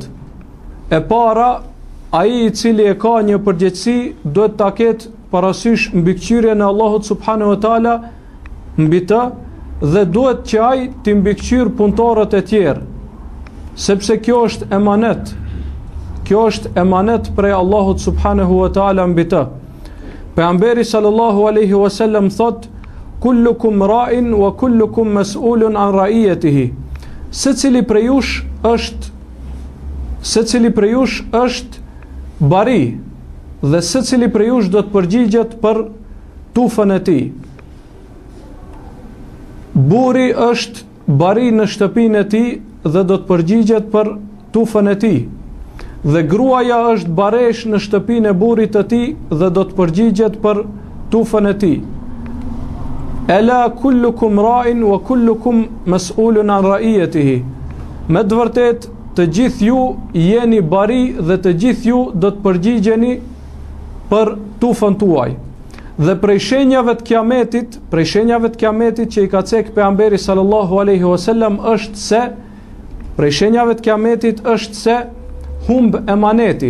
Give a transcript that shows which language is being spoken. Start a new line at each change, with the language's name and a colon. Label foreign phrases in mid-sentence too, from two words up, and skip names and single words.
Albanian: E para, ai i cili e ka një përgjegjësi duhet ta ketë parasysh mbikëqyrjen e Allahut
Arabic: سبحانه وتعالى
Albanian: mbi të, dhe duhet që ai të mbikëqyr punëtorët e tjerë, sepse kjo është emanet. Kjo është emanet prej Allahut
Arabic: سبحانه وتعالى
Albanian: mbi të. Pejgamberi
Arabic: صلى الله عليه وسلم
Albanian: thot:
Arabic: كلكم راع وكلكم مسؤول عن رعيته.
Albanian: Secili prej jush është bari, dhe secili prej jush do të përgjigjet për tufën e tij. Burri është bari në shtëpinë e tij dhe do të përgjigjet për tufën e tij. Dhe gruaja është baresh në shtëpinë e burrit të tij dhe do të përgjigjet për tufën e tij.
Arabic: ألا كلكم راع وكلكم مسؤول عن رعيته.
Albanian: Me të vërtetë, të gjithë ju jeni bari dhe të gjithë ju do të përgjigjeni për tufën tuaj. Dhe prej shenjave të kiametit që i ka cek pejgamberi
Arabic: صلى الله عليه وسلم
Albanian: është se humb emaneti.